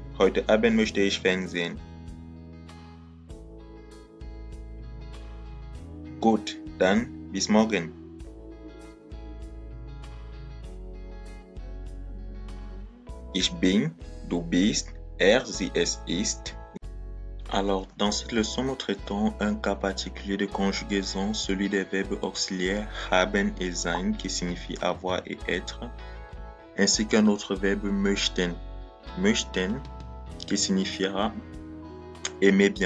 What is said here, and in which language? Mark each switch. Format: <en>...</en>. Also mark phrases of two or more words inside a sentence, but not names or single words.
<de>Heute Abend möchte ich Fernsehen. Gut, dann bis morgen. Ich bin, du bist, er, sie, es ist.</de> <fr>Alors, dans cette leçon, nous traitons un cas particulier de conjugaison, celui des verbes auxiliaires haben et sein, qui signifie avoir et être, ainsi qu'un autre verbe</fr> <de>möchten, möchten,</de> <fr>qui signifiera aimer bien.</fr>